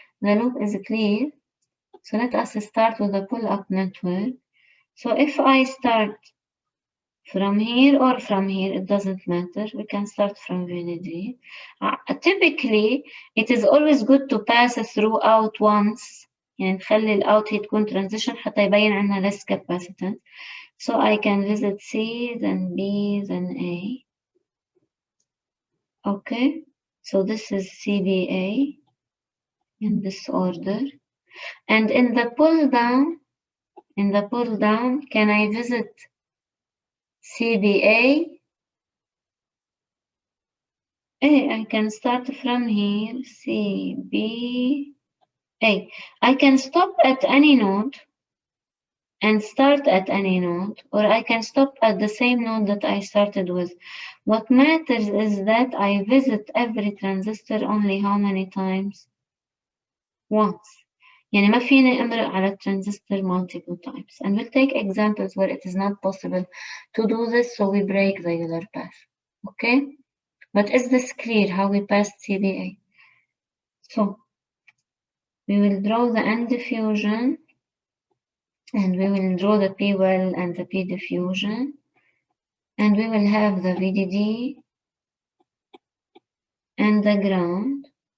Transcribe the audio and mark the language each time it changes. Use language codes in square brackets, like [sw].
[en] The loop is clear. So let us start with the pull up network. So if I start from here or from here, it doesn't matter. We can start from VDD. Typically, it is always good to pass through out once. [ar] يعني نخلي الأوت هي تكون transition حتى يبين عنا [en] less capacitance. So I can visit C, then B, then A. Okay, so this is CBA in this order. And in the pull down, can I visit CBA? I can start from here, CBA. I can stop at any node and start at any node, or I can stop at the same node that I started with. What matters is that I visit every transistor only how many times? Once. [ar] يعني ما فيني أمرق على الترانزستور [en] multiple times. And we'll take examples where it is not possible to do this, so we break the Euler path. Okay? But is this clear how we passed CBA? So we will draw the N diffusion, and we will draw the P well and the P diffusion, and we will have the VDD and the ground.